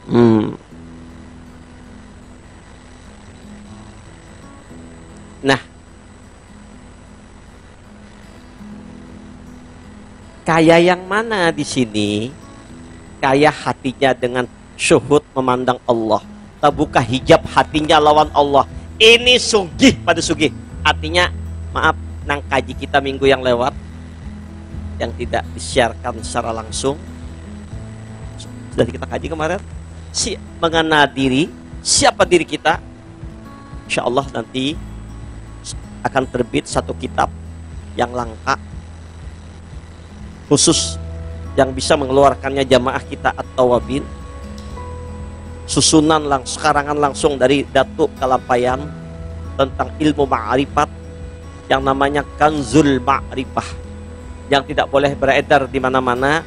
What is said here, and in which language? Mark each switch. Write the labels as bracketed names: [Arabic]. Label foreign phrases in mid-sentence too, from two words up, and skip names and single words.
[Banjar] Nah, kaya yang mana di sini? [Indonesian] Kaya hatinya dengan syuhud memandang Allah. Terbuka hijab hatinya lawan Allah. Ini sugih pada sugih. Artinya, maaf, nang kaji kita minggu yang lewat, yang tidak disiarkan secara langsung, sudah kita kaji kemarin. Mengenal diri, siapa diri kita. [Arabic] إن شاء الله [Indonesian] nanti akan terbit satu kitab yang langka, khusus yang bisa mengeluarkannya jamaah kita At-Tawabin, susunan karangan langsung dari Datuk Kalampayan tentang ilmu ma'rifat yang namanya Kanzul Ma'rifah, yang tidak boleh beredar di mana-mana.